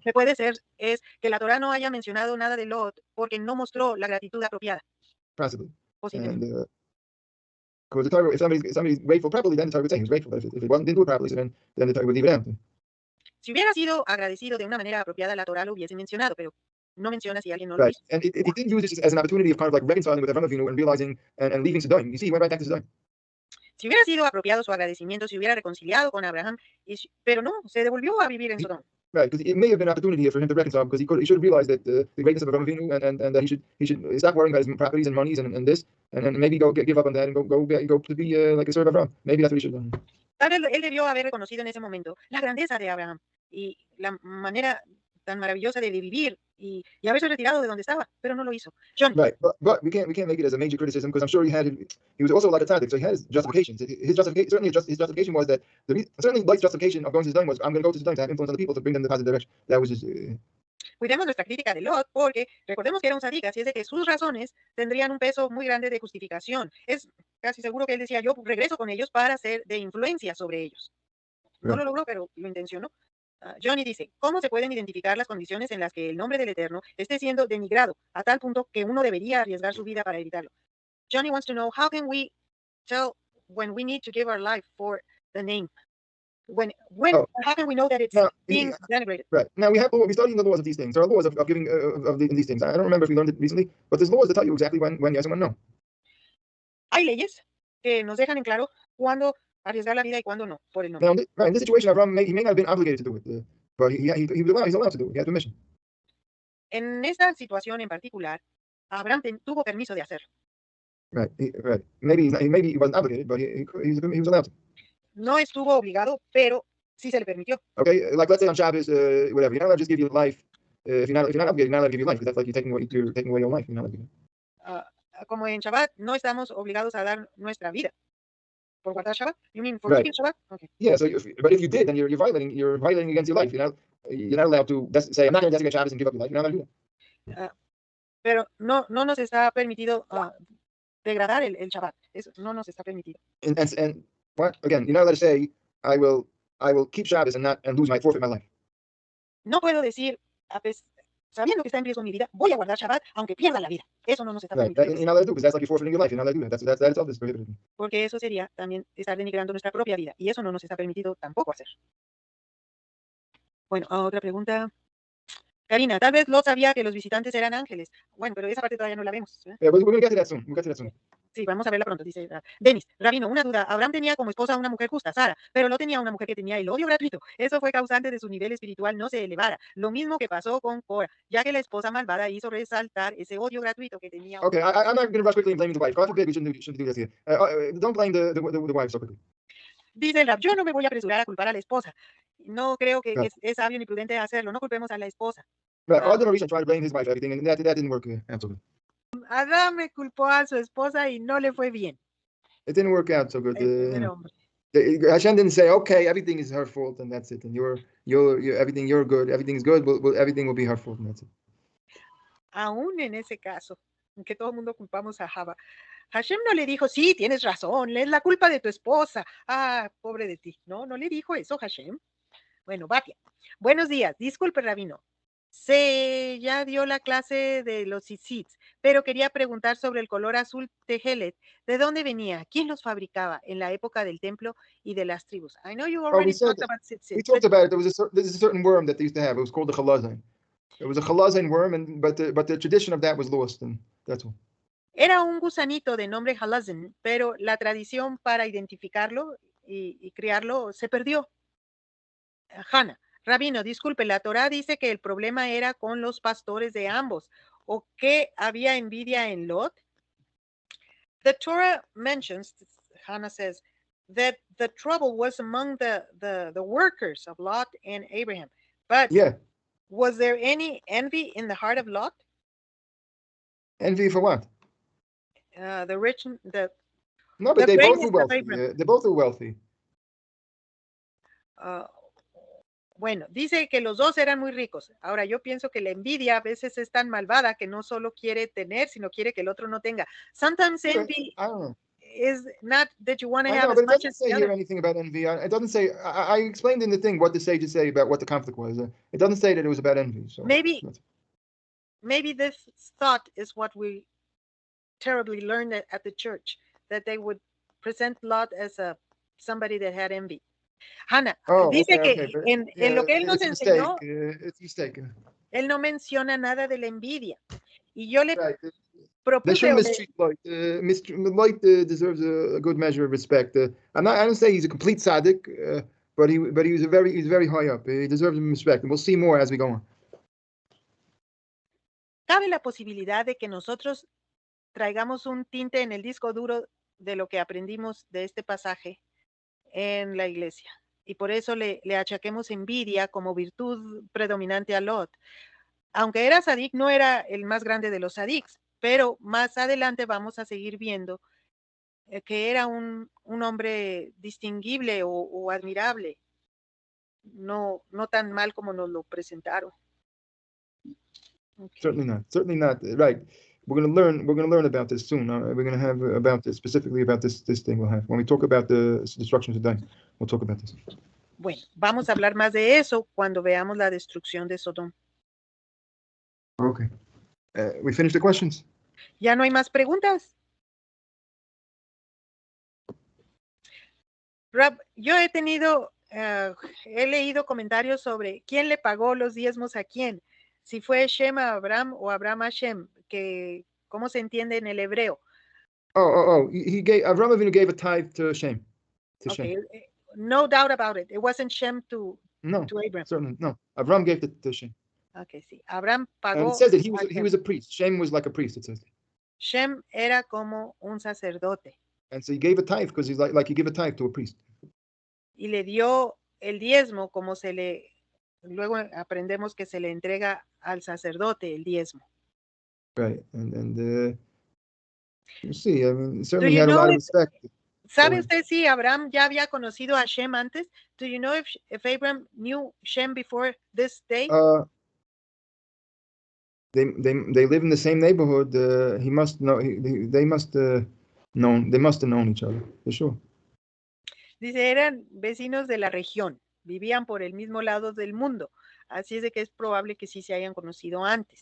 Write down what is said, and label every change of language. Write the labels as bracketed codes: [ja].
[es] Que puede ser es que la Torah no haya mencionado nada de Lot porque no mostró la gratitud apropiada. [en] Possibly. [es] Posiblemente. [en] And because the Torah, if somebody's grateful properly, then the Torah would say he was grateful. But if it didn't do it properly, so then the Torah would leave it out. [es] Si hubiera sido agradecido de una manera apropiada, la Torah lo hubiese mencionado, pero no menciona si alguien no lo hizo. [en] And he did use this as an opportunity of kind of like reconciling with Avraham Avinu and realizing and leaving Sodom. You see, he went right back to Sodom. [es] Si hubiera sido apropiado su agradecimiento, se hubiera reconciliado con Abraham, pero no, se devolvió a vivir en Sodom. [en] Right, because it may have been an opportunity for him to reconcile, because he should have realized that the greatness of Avraham Avinu and that he should stop worrying about his properties and monies and this, and maybe give up on that and go to be like a servant of Abraham. Maybe that's what he should have done. [es] Tal vez él debió haber reconocido en ese momento la grandeza de Abraham y la manera tan maravillosa de vivir y haberse retirado de donde estaba, pero no lo hizo. [en] John. Right, but we can't make it as a major criticism, because I'm sure he was also like a tzaddik, so he had his justifications. His justification was that certainly Light's justification of going to Sodom was, I'm going to go to Sodom to have influence on the people to bring them in the positive direction. That was just. [es] Cuidemos nuestra crítica de Lot, porque recordemos que era un tzadik, así es de que sus razones tendrían un peso muy grande de justificación. Es casi seguro que él decía, yo regreso con ellos para ser de influencia sobre ellos. No lo logró, pero lo intencionó. Johnny dice, ¿cómo se pueden identificar las condiciones en las que el nombre del Eterno esté siendo denigrado a tal punto que uno debería arriesgar su vida para evitarlo? [en] Johnny wants to know, how can we tell when we need to give our life for the name? How can we know that it's being denigrated? Right. Now we're studying the laws of these things. There are laws of giving these things. I don't remember if we learned it recently, but there's laws that tell you exactly when yes and when no. [es] Hay leyes que nos dejan en claro cuándo arriesgar la vida y cuándo no, por el nombre. [en] Now, in this situation, Abraham, he may not have been obligated to do it, but he's allowed to do it. He had permission. [es] En esta situación en particular, Abraham tuvo permiso de hacerlo. [en] Right. Maybe he wasn't obligated, but he was allowed to. [es] no estuvo obligado, pero sí se le permitió. [en] Okay, like let's say on Shabbos, whatever, you're not allowed to just give you life. If you're not obligated, you're not allowed to give you life, because that's like you're taking away your life. You're not allowed to do that. [es] Como en Shabbat, no estamos obligados a dar nuestra vida por guardar Shabbat. [en] You mean for Right. keeping Shabbat? Okay. Yeah. So, but if you did, then you're violating against your life. You're not allowed to say, I'm not going to desecrate Shabbos and give up your life. You're not allowed to do that. [es] Pero no nos está permitido degradar el Shabbat. Eso no nos está permitido. [en] And what again? You're not allowed to say, I will keep Shabbos and forfeit my life. [es] No puedo decir, sabiendo que está en riesgo mi vida, voy a guardar Shabbat aunque pierda la vida. Eso no nos está [en] Right. [es] permitido. [en] You're not allowed to do, because that's like you're forfeiting your life. You're not allowed to do that. That's itself is prohibited. [es] Porque eso sería también estar denigrando nuestra propia vida. Y eso no nos está permitido tampoco hacer. Bueno, otra pregunta. Karina, tal vez Lot sabía que los visitantes eran ángeles. Bueno, pero esa parte todavía no la vemos. [en] Yeah, but we're going to get to that soon. We'll get to that soon. [es] Sí, vamos a verla pronto, dice Denis. Rabino, una duda. Abraham tenía como esposa a una mujer justa, Sara, pero no tenía una mujer que tenía el odio gratuito. Eso fue causante de su nivel espiritual no se elevara. Lo mismo que pasó con Cora, ya que la esposa malvada hizo resaltar ese odio gratuito que tenía. [en] Okay, I'm not going to rush quickly and blame the wife. God forbid we shouldn't do this here. Don't blame the wife so quickly. [es] Dice el Rab, yo no me voy a apresurar a culpar a la esposa. No creo que [en] Right. [es] es sabio ni prudente hacerlo. No culpemos a la esposa. [en] Right. I did a reason trying to blame his wife for everything, and that didn't work out so good. [es] Adán me culpó a su esposa y no le fue bien. [en] It didn't work out so good. Hashem didn't say, okay, everything is her fault and that's it, and you're good, everything is good, everything will be her fault and that's it. [es] Aún en ese caso, en que todo el mundo culpamos a Java, Hashem no le dijo, sí, tienes razón, es la culpa de tu esposa. Ah, pobre de ti. No le dijo eso Hashem. Bueno, Batia. Buenos días, disculpe, Rabino. Ya dio la clase de los tzitzits, pero quería preguntar sobre el color azul tejelet. ¿De dónde venía? ¿Quién los fabricaba en la época del templo y de las tribus? [en] I know you already talked about tzitzit. We talked about it. There's a certain worm that they used to have. It was called the chalazine. It was a chalazine worm, but the tradition of that was lost, and that's all. [es] Era un gusanito de nombre halazin, pero la tradición para identificarlo y criarlo se perdió. Hannah. Rabino, disculpe, la Torá dice que el problema era con los pastores de ambos, o que había envidia en Lot. [en] The Torah mentions, Hannah says, that the trouble was among the workers of Lot and Abraham. But yeah, was there any envy in the heart of Lot? Envy for what? The rich, no, but they both were wealthy. They both were wealthy. [es] Bueno, dice que los dos eran muy ricos. Ahora, yo pienso que la envidia a veces es tan malvada que no solo quiere tener, sino quiere que el otro no tenga. [en] Sometimes envy is not that you want to have as much as the other. It doesn't say here anything about envy. It doesn't say. I explained in the thing what the sages say about what the conflict was. It doesn't say that it was about envy. So maybe this thought is what we terribly learned at the church, that they would present Lot as somebody that had envy. [es] Hannah, dice que en lo que él nos enseñó, él no menciona nada de la envidia. Y yo le propuse... [en] Light deserves a good measure of respect. I don't say he's a complete tzaddik, but he's very high up. He deserves respect, and we'll see more as we go on. [es] Cabe la posibilidad de que nosotros traigamos un tinte en el disco duro de lo que aprendimos de este pasaje en la iglesia, y por eso le achaquemos envidia como virtud predominante a Lot. Aunque era sadik, no era el más grande de los sadiks, pero más adelante vamos a seguir viendo que era un hombre distinguible o admirable, no tan mal como nos lo presentaron. [en] Okay. Certainly not. Right. We're going to learn about this soon. We're going to have about this, specifically about this thing we'll have. When we talk about the destruction of Sodom, we'll talk about this. [es] Bueno, vamos a hablar más de eso cuando veamos la destrucción de Sodom. [en] Okay. We finished the questions? [es] ¿Ya no hay más preguntas? Rab, yo he leído comentarios sobre quién le pagó los diezmos a quién. Si fue Shem a Abraham o Abraham a Shem, que cómo se entiende en el hebreo. [en] Abraham Avinu gave a tithe to Shem. Okay. Shem. No doubt about it. It wasn't Shem to Abraham. Certainly no. Abraham gave it to Shem. [es] Okay, sí. Abraham pagó. [en] And it says that he was a priest. Shem was like a priest. It says. [es] Shem era como un sacerdote. [en] And so he gave a tithe because he's like you give a tithe to a priest. [es] y le dio el diezmo como luego aprendemos que se le entrega al sacerdote el diezmo. [en] Right. And you see, I mean, Do certainly he you had a know lot of respect. [es] ¿sabe [en] ahead. [es] usted si Abraham ya había conocido a Shem antes? [en] Do you know if Abraham knew Shem before this day? They live in the same neighborhood. He must know. They must known. They must have known each other for sure. [es] Dice, eran vecinos de la región, vivían por el mismo lado del mundo. Así es de que es probable que sí se hayan conocido antes.